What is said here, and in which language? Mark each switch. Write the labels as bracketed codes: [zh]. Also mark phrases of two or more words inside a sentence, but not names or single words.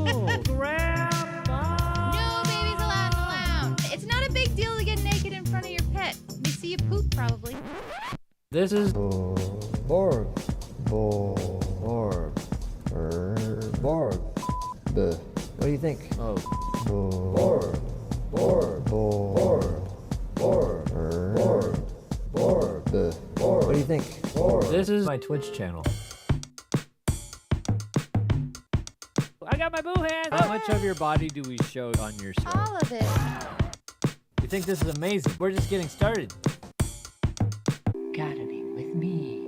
[en] No babies allowed in the lounge. It's not a big deal to get naked in front of your pet. They see you poop, probably. This is. Borg. Borg. Borg. What do you think? Oh. Borg. Borg. Borg. Borg. Borg. What do you think? This is. My Twitch channel. I got my boo hands. How much of your body do we show on your show? All of it. You think this is amazing? We're just getting started. Gardening with me.